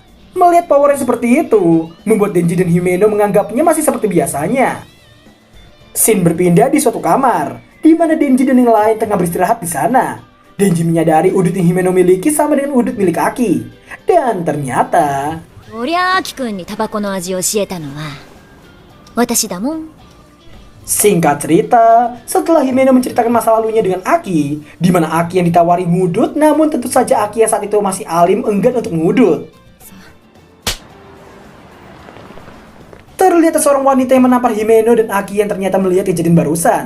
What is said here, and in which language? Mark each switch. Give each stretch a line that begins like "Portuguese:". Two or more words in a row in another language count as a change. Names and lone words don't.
Indonesian: Melihat Power yang seperti itu, membuat Denji dan Himeno menganggapnya masih seperti biasanya. Scene berpindah di suatu kamar, di di mana Denji dan yang lain tengah beristirahat di sana. Denji menyadari udut yang Himeno miliki sama dengan udut milik Aki. Dan ternyata...
Japanese: そりゃあきくんにタバコの味を教えたのは私だもん。
Indonesian: Singkat cerita, setelah Himeno menceritakan masa lalunya dengan Aki, di mana Aki yang ditawari ngudut, namun tentu saja Aki yang saat itu masih alim enggan untuk ngudut. Terlihat seorang wanita yang menampar Himeno dan Aki yang ternyata melihat kejadian barusan.